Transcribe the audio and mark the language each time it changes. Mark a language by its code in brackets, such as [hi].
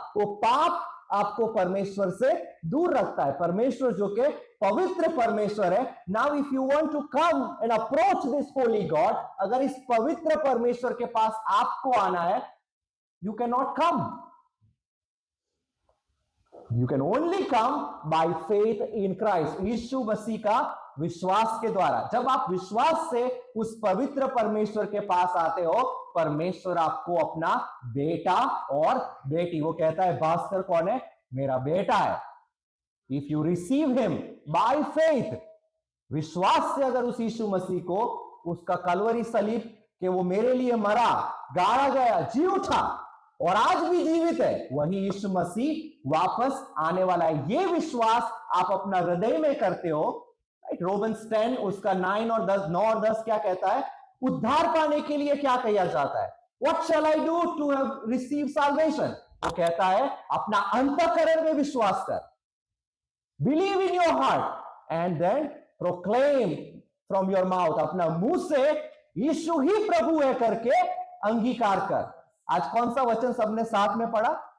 [hi] वो पाप आपको परमेश्वर से दूर रखता है. परमेश्वर जो कि पवित्र परमेश्वर है. [en] now if you want to come and approach this holy God, [hi] अगर इस पवित्र परमेश्वर के पास आपको आना है, [en] you cannot come. You can only come by faith in Christ. [hi] यीशु मसीह का विश्वास के द्वारा. जब आप विश्वास से उस पवित्र परमेश्वर के पास आते हो, परमेश्वर आपको अपना बेटा और बेटी, वो कहता है भास्कर कौन है? मेरा बेटा है. [en] If you receive him by faith, [hi] विश्वास से अगर उस यीशु मसीह को, उसका कलवरी सलीब कि वो मेरे लिए मरा, गाड़ा गया, जी उठा और आज भी जीवित है, वही यीशु मसीह वापस आने वाला है। ये विश्वास आप अपना हृदय में करते हो, राइट? रोमन्स 10 उसका 9 और 10, 9 और 10 क्या कहता है? उद्धार पाने के लिए क्या किया जाता है? [en] What shall I do to receive salvation? [hi] वो कहता है अपना अंतःकरण में विश्वास कर, [en] believe in your heart and then proclaim from your mouth, [hi] अपना मुंह से यीशु ही प्रभु है करके अंगीकार कर। आज कौन सा वचन सबने साथ में पढ़ा?